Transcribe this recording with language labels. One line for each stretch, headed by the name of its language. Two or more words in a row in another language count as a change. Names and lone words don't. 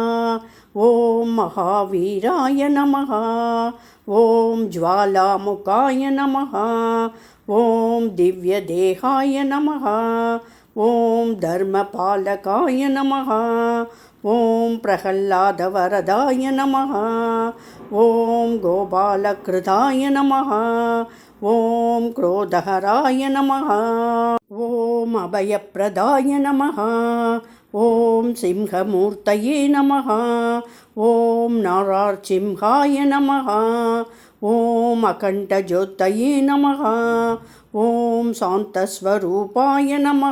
Sanskrit: ॐ महावीराय नमः। ॐ ज्वालामुखाय नमः. ॐ दिव्यदेहाय नमः. ॐ धर्मपालकाय नमः. ॐ प्रह्लादवरदाय नमः. ॐ गोपालकृताय नमः। ॐ क्रोधहराय नमः. ॐ अभयप्रदाय नमः. ॐ सिंहमूर्तये नमः. ॐ नारसिंहाय नमः. ॐ अखण्डज्योतये नमः। ॐ शान्तस्वरूपाय नमः.